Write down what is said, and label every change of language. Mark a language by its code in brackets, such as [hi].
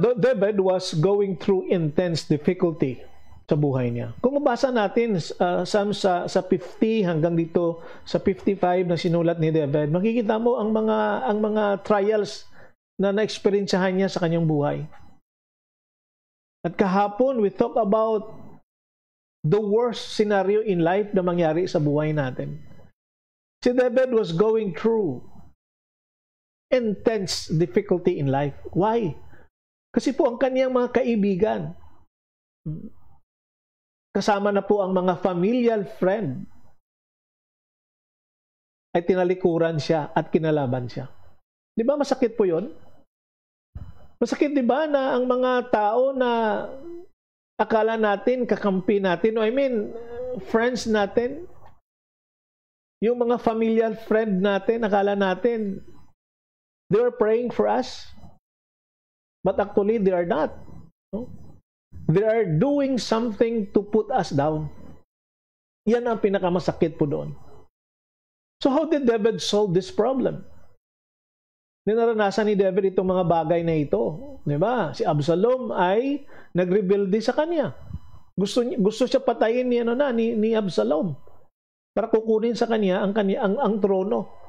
[en] David was going through intense difficulty [tl] sa buhay niya. Kung mabasa natin Psalm sa 50 hanggang dito sa 55 na sinulat ni David, makikita mo ang mga trials na na-experiencehan niya sa kanyang buhay. At kahapon, [en] we talk about the worst scenario in life [tl] na mangyari sa buhay natin. [en] Si David was going through intense difficulty in life. Why? [tl] Kasi po ang kaniyang mga kaibigan, kasama na po ang mga familial friend, ay tinalikuran siya at kinalaban siya. Di ba masakit po yun? Masakit di ba na ang mga tao na akala natin, kakampi natin, friends natin, yung mga familial friend natin, akala natin, [en] they were praying for us. But actually, they are not. No? They are doing something to put us down. [tl] Yan ang pinakamasakit po doon. [en] So how did David solve this problem? [tl] Ninaranasan ni David itong mga bagay na ito. Diba? Si Absalom ay nagrebelde sa kanya. Gusto siya patayin ni Absalom para kukunin sa kanya ang trono.